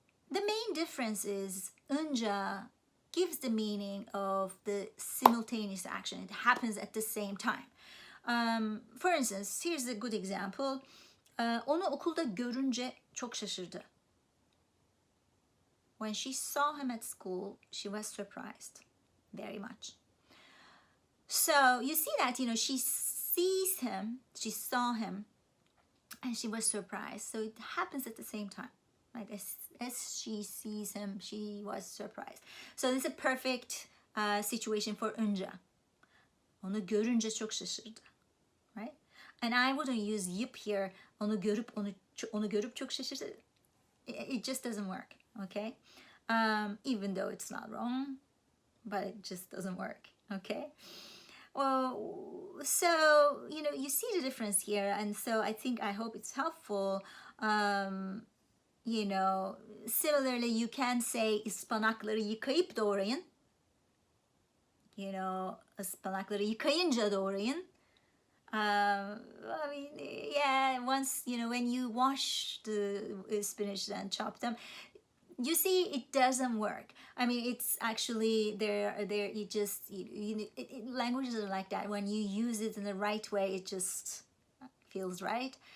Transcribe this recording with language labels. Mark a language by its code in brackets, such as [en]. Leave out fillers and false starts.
[en] The main difference is Inja gives the meaning of the simultaneous action. It happens at the same time. For instance, here's a good example. [tr] Onu okulda görünce çok şaşırdı. [en] When she saw him at school, she was surprised very much. So you see that, you know, she sees him, she saw him, and she was surprised. So it happens at the same time. Right? As she sees him, she was surprised. So this is a perfect situation for Inja. [tr] Onu görünce çok şaşırdı. [en] Right? And I wouldn't use yip here. [tr] Onu görüp çok şaşırdı. [en] It just doesn't work. Okay? Even though it's not wrong, but it just doesn't work. Okay? Well, so, you know, you see the difference here. And so I hope it's helpful. You know, similarly, you can say [tr] ıspanakları yıkayıp doğrayın. [en] You know, [tr] ıspanakları yıkayınca doğrayın. [en] I mean, yeah, once, you know, when you wash the spinach and chop them, you see, it doesn't work. I mean, it's actually you just, languages are like that. When you use it in the right way, it just feels right.